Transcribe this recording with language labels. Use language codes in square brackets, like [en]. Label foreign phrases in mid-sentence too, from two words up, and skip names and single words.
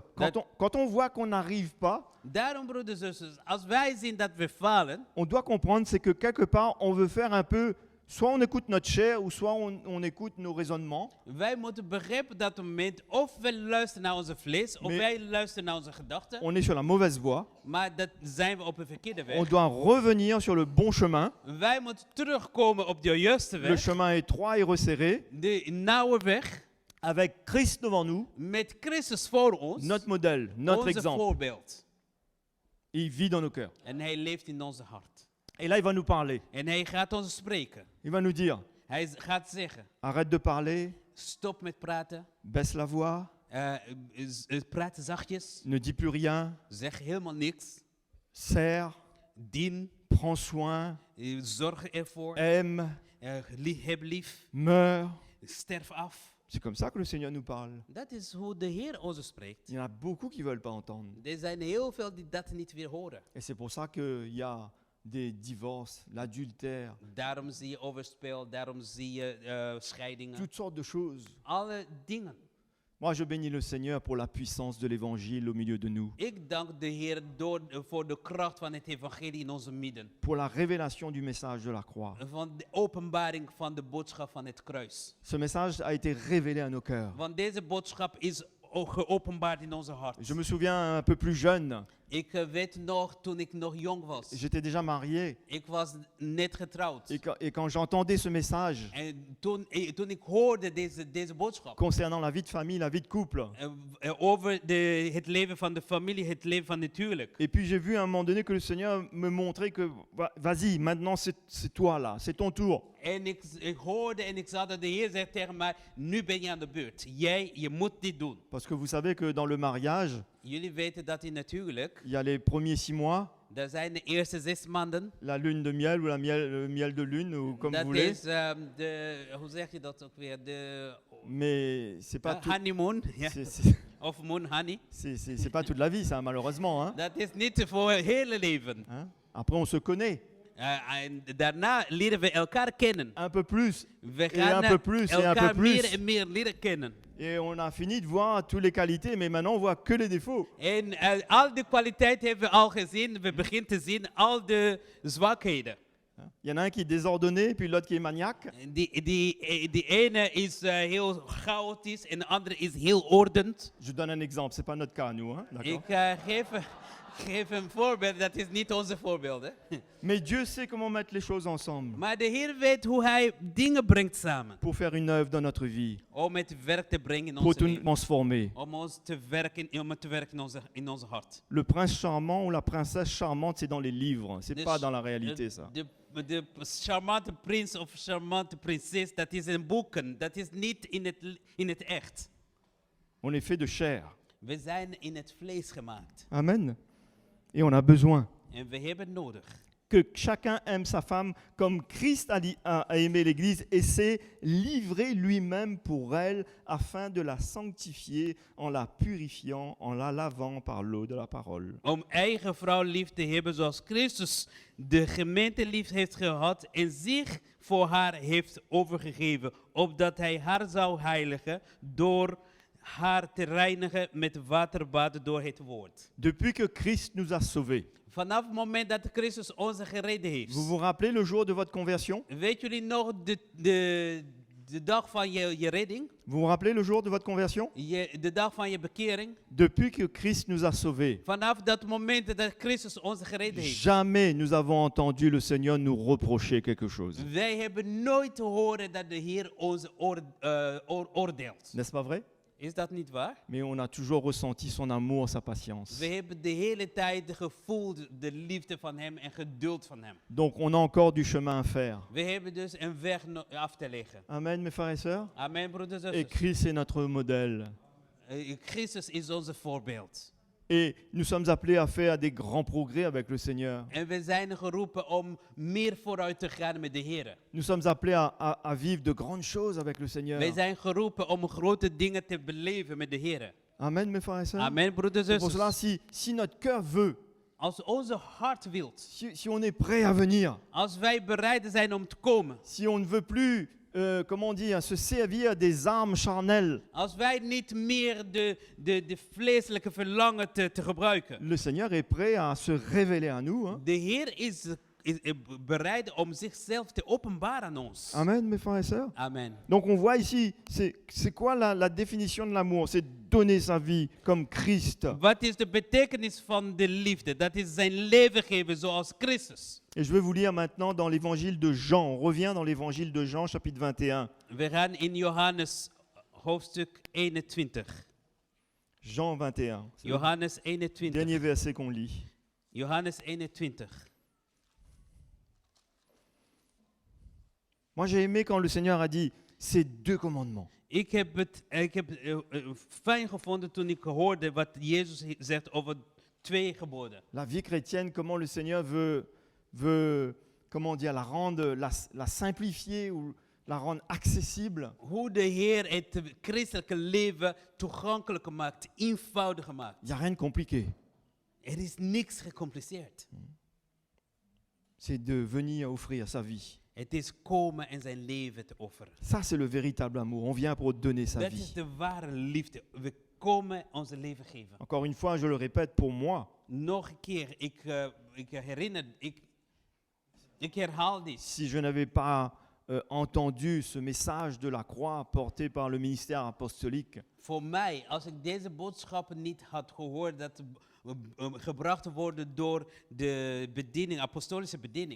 [nl] Dat- [fr] quand on voit qu'on n'arrive pas, [nl] Daarom, broeders en zusters, als wij zien dat we falen, [fr] on doit comprendre, c'est que quelque part, on veut faire un peu, soit on écoute notre chair, ou soit on écoute nos raisonnements. [nl] wij moeten begrijpen dat op het moment of we luisteren naar onze vlees, of Maar- wij luisteren naar onze gedachten, [fr] On est sur la mauvaise voie. [nl] maar dat zijn we op een verkeerde [fr] On [nl] weg. [fr] doit revenir sur le bon chemin. [nl] Wij moeten terugkomen op de juiste [fr] Le [nl] weg, [fr] chemin étroit et resserré, [nl] de nauwe weg, [fr] avec Christ devant nous, [nl] met Christus voor ons, [fr] notre modèle, notre [nl] onze [fr] exemple. [nl] voorbeeld. [fr] Il vit dans nos cœurs. [nl] En hij leeft in onze hart. [fr] Et là, il va nous parler. [nl] En hij gaat ons spreken. [fr] Il va nous dire, [nl] Gaat zeggen, [fr] arrête de parler, [nl] stop met praten, [fr] baisse la voix, [nl] praat zachtjes, [fr] ne dis plus rien, [nl] zeg helemaal niks, [fr] sers, [nl] dien, [fr] prends soin, [nl] zorg ervoor, [fr] aime, [nl] heb lief, [fr] meurs. [nl] sterf af. [fr] C'est comme ça que le Seigneur nous parle. [nl] Dat is hoe de Heer ons spreekt. [fr] Il y en a beaucoup qui ne veulent pas entendre. [nl] Er zijn heel veel die dat niet weer horen. [fr] Et c'est pour ça qu'il y a des divorces, l'adultère, [nl] Daarom zie je overspel, daarom zie je scheidingen. [fr] toutes sortes de choses. [nl] Alle dingen. [fr] Moi, je bénis le Seigneur pour la puissance de l'Évangile au milieu de nous, [nl] Ik dank de Heer voor de kracht van het evangelie in onze midden. [fr] pour la révélation du message de la croix. [nl] Van de openbaring van de boodschap van het kruis. [fr] Ce message a été révélé à nos cœurs. [nl] Want deze boodschap is geopenbaard in onze hart. [fr] Je me souviens un peu plus jeune, [nl] Ik weet nog, toen ik nog jong was. [fr] j'étais déjà marié. [nl] Ik was net getrouwd. [fr] Et quand j'entendais ce message [nl] En toen ik hoorde deze boodschap. [fr] concernant la vie de famille, la vie de couple, [nl] Over het leven van de familie, het leven van het huwelijk. [fr] et puis j'ai vu à un moment donné que le Seigneur me montrait que vas-y, maintenant c'est toi là, c'est ton tour. [nl] En ik hoorde en ik zag dat de Heer zegt tegen mij, nu ben je aan de beurt. Je moet dit doen. [fr] Parce que vous savez que dans le mariage, [nl] Jullie weten dat in het huwelijk, [fr] il y a les premiers 6 mois, [nl] dat zijn de eerste 6 maanden. [fr] la lune de miel ou le miel de lune, ou comme vous [nl] Dat [fr] voulez. [nl] is hoe zeg je dat ook weer? De [fr] Mais c'est pas, tout, [nl] honeymoon, ja. [fr] c'est- [en] Of moon honey. [fr] c'est pas toute la vie, ça, malheureusement. Hein. [nl] Dat is niet voor het hele leven. [fr] Hein. Après, on se connaît [nl] En daarna leren we elkaar kennen. [fr] un peu plus. [nl] We [fr] un [nl] gaan [fr] peu plus, et un peu [nl] elkaar [fr] plus. [nl] meer en meer leren kennen. [fr] Et on a fini de voir toutes les qualités, mais maintenant on voit que les défauts. [nl] En al die kwaliteit hebben we al gezien. We beginnen te zien al de zwakheden. [fr] Hein. Il y en a un qui est désordonné, puis l'autre qui est maniaque. [nl] Die ene is heel chaotisch en de andere is heel ordend. [fr] Je donne un exemple, c'est pas notre cas, nous. Hein, d'accord. [nl] Ik geef een voorbeeld, dat is niet onze voorbeeld. Hè? [fr] Mais Dieu sait comment mettre les choses ensemble [nl] Maar de Heer weet hoe Hij dingen brengt samen. [fr] pour faire une œuvre dans notre vie, [nl] Om het werk te brengen in [fr] pour [nl] ons [fr] tout [nl] leven. [fr] transformer. [nl] Om het te werken in onze hart. [fr] Le prince charmant ou la princesse charmante, c'est dans les livres, c'est [nl] Dus [fr] pas dans la réalité, ça. [nl] De charmante prins of charmante prinses, dat is in boeken. Dat is niet in het echt. [fr] On est fait de chair. [nl] We zijn in het vlees gemaakt. [fr] Amen. Et on a besoin. [nl] En we hebben nodig. [fr] que chacun aime sa femme comme Christ a aimé l'Église et s'est livré lui-même pour elle afin de la sanctifier en la purifiant, en la lavant par l'eau de la parole. [nl] Om eigen vrouw lief te hebben zoals Christus de gemeente lief heeft gehad en zich voor haar heeft overgegeven, opdat hij haar zou heiligen door haar te reinigen met waterbad door het woord. [fr] Depuis que Christ nous a sauvés, [nl] Vanaf het moment dat Christus ons gereden heeft. [fr] vous vous rappelez le jour de votre conversion? [nl] Weet jullie nog de dag van je redding? [fr] Vous vous rappelez le jour de votre conversion? [nl] De dag van je bekering? [fr] Depuis que Christ nous a sauvés, [nl] Vanaf dat moment dat Christus ons gereden heeft. [fr] jamais nous avons entendu le Seigneur nous reprocher quelque chose. [nl] Wij hebben nooit te horen dat de Heer ons oordeelt. [fr] N'est-ce pas vrai? [nl] Is dat niet waar? [fr] Mais on a toujours ressenti son amour, sa patience. [nl] We hebben de hele tijd gevoeld de liefde van hem en geduld van hem. [fr] Donc on a encore du chemin à faire. [nl] We hebben dus een weg af te leggen. [fr] Amen, mes frères et sœurs. [nl] Amen, broeders en [fr] Et [nl] zusters. [fr] Christ est notre modèle. [nl] Christus is onze voorbeeld. [fr] Et nous sommes appelés à faire des grands progrès avec le Seigneur. [nl] En we zijn geroepen om meer vooruit te gaan met de Heer. [fr] Nous sommes appelés à vivre de grandes choses avec le Seigneur. [nl] Wij zijn geroepen om grote dingen te beleven met de Heer. [fr] Amen, mes frères et sœurs. [nl] Amen, broeders en [fr] C'est pour cela, [nl] zusters. [fr] si notre cœur veut, [nl] Als onze hart wilt, [fr] si on est prêt à venir, [nl] als wij bereid zijn om te komen, [fr] si on ne veut plus, comment on dit, se servir des armes charnelles, [nl] als wij niet meer de vleeselijke verlangen te gebruiken. [fr] le Seigneur est prêt à se révéler à nous. Hein. [nl] De Heer is bereid om zichzelf te openbaren aan ons. [fr] Amen, mes frères et sœurs. [nl] Amen. [fr] Donc on voit ici, c'est quoi la définition de l'amour? C'est donner sa vie comme Christ. [nl] Wat is de betekenis van de liefde? Dat is zijn leven geven zoals Christus. [fr] Et je vais vous lire maintenant dans l'évangile de Jean. On revient dans l'évangile de Jean, chapitre 21. [nl] We gaan in Johannes hoofdstuk 21. [fr] Jean 21. C'est le [nl] Johannes 21. [fr] dernier verset qu'on lit. [nl] Johannes 21. [fr] Moi j'ai aimé quand le Seigneur a dit ces deux commandements. [nl] Ik heb het fijn gevonden toen ik hoorde wat Jezus zegt over 2 geboden. [fr] La vie chrétienne, comment le Seigneur veut comment dire, la rendre, la simplifier ou la rendre accessible. [nl] Hoe de Heer het christelijke leven toegankelijker maakt, eenvoudiger maakt. [fr] Il n'y a rien de compliqué. [nl] Er is niks gecompliceerd. [fr] C'est de venir offrir sa vie. [nl] Het is komen en zijn leven te offeren. [fr] Ça, c'est le véritable amour. On vient pour donner sa [nl] Dat is [fr] vie. [nl] de ware liefde. We komen onze leven geven. [fr] Encore une fois, je le répète, pour moi, [nl] Nog een keer, ik herhaal dit. [fr] si je n'avais pas entendu ce message de la croix porté par le ministère apostolique, [nl] Voor mij, als ik deze boodschappen niet had gehoord, dat gebracht worden door de bediening, apostolische bediening,